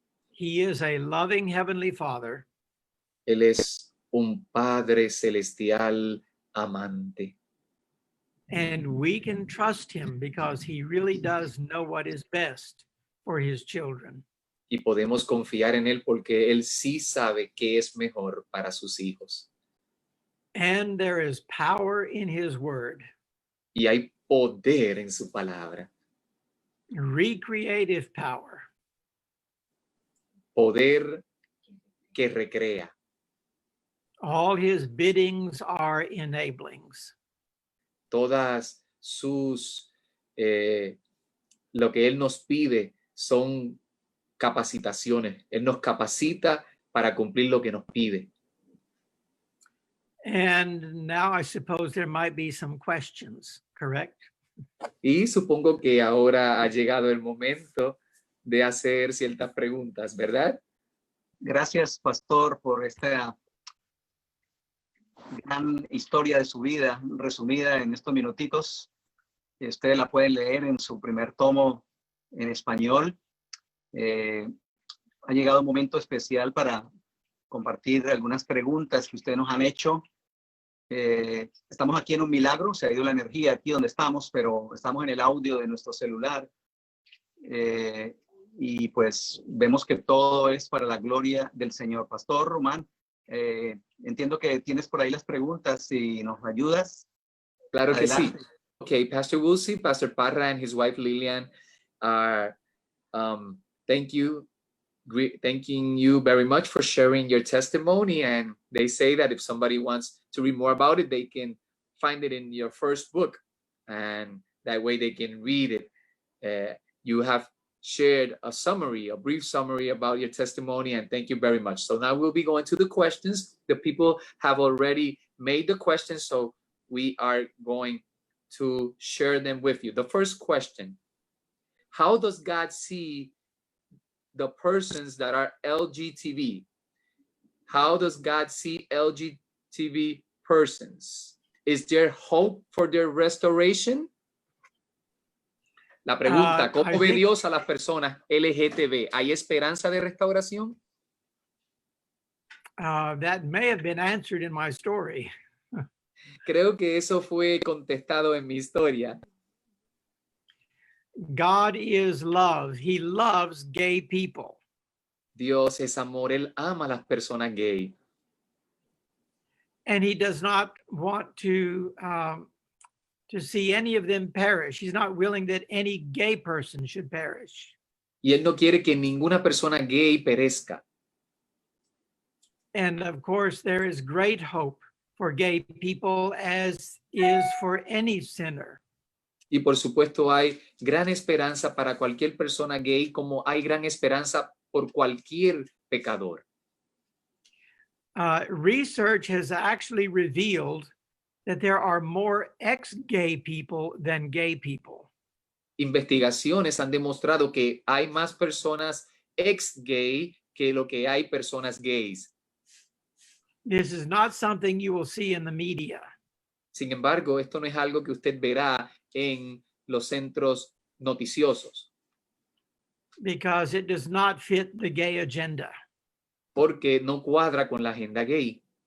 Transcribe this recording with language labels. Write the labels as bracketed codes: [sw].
[en] He is a loving heavenly Father. [es] Él es un Padre celestial amante. [en] And we can trust him because he really does know what is best for his children. [es] Y podemos confiar en Él porque Él sí sabe qué es mejor para sus hijos. [en] And there is power in his word. [es] Y hay poder en su palabra. [en] Recreative power. [es] Poder que recrea. [en] All his biddings are enablings. [es] Todas sus, lo que Él nos pide son capacitaciones. Él nos capacita para cumplir lo que nos pide. [en] And now I suppose there might be some questions, correct? [es] Y supongo que ahora ha llegado el momento de hacer ciertas preguntas, ¿verdad? Gracias, pastor, por esta gran historia de su vida resumida en estos minutitos. Ustedes la pueden leer en su primer tomo en español. Ha llegado un momento especial para compartir algunas preguntas que ustedes nos han hecho. Estamos aquí en un milagro, se ha ido la energía aquí donde estamos, pero estamos en el audio de nuestro celular. Y pues vemos que todo es para la gloria del Señor. Pastor Román, entiendo que tienes por ahí las preguntas, si nos ayudas. Claro que sí. Adelante. [en] Okay, Pastor Woolsey, Pastor Parra, and his wife Lillian are thanking you very much for sharing your testimony. And they say that if somebody wants to read more about it, they can find it in your first book, and that way they can read it. You have shared a brief summary about your testimony, and thank you very much. So now we'll be going to the questions. The people have already made the questions, so we are going to share them with you. The first question: how does God see the persons that are LGTB? How does God see LGTB persons? Is there hope for their restoration? [es] La pregunta, [en] I [es] ¿cómo ve [en] think- [es] Dios a las personas LGTB? ¿Hay esperanza de restauración? [en] That may have been answered in my story. [es] Creo que eso fue contestado en mi historia. [en] God is love. He loves gay people. [es] Dios es amor, Él ama a las personas gay. [en] And he does not want to see any of them perish. He's not willing that any gay person should perish. [es] Y Él no quiere que ninguna persona gay perezca. [en] And of course, there is great hope for gay people, as is for any sinner. [es] Y por supuesto hay gran esperanza para cualquier persona gay, como hay gran esperanza por cualquier pecador. [en] Research has actually revealed that there are more ex-gay people than gay people. [es] Investigaciones han demostrado que hay más personas ex-gay que lo que hay personas gays. [en] This is not something you will see in the media. [es] Sin embargo, esto no es algo que usted verá en los centros noticiosos, [en] Because it does not fit the gay agenda. [es] porque no cuadra con la agenda gay.